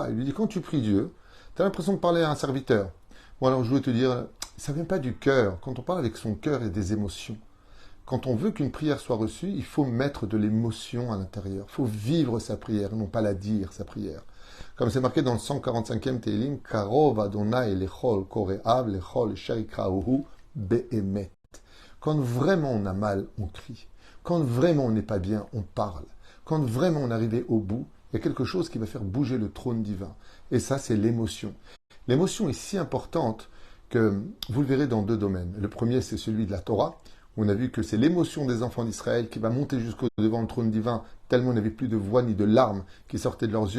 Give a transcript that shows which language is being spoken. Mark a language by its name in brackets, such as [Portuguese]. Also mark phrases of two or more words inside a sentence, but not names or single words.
[French] Il lui dit quand tu pries Dieu, tu as l'impression de parler à un serviteur. Bon, alors je voulais te dire, ça ne vient pas du cœur. Quand on parle avec son cœur, il y a des émotions. Quand on veut qu'une prière soit reçue, il faut mettre de l'émotion à l'intérieur. Il faut vivre sa prière, non pas la dire, sa prière. Comme c'est marqué dans le 145e Télim, [Hebrew] קרוב אדני לכל קראיו לכל אשר יקראהו באמת. [French] Quand vraiment on a mal, on crie. Quand vraiment on n'est pas bien, on parle. Quand vraiment on est arrivé au bout, il y a quelque chose qui va faire bouger le trône divin. Et ça, c'est l'émotion. L'émotion est si importante que vous le verrez dans deux domaines. Le premier, c'est celui de la Torah, où on a vu que c'est l'émotion des enfants d'Israël qui va monter jusqu'au devant le trône divin, tellement on n'avait plus de voix ni de larmes qui sortaient de leurs yeux.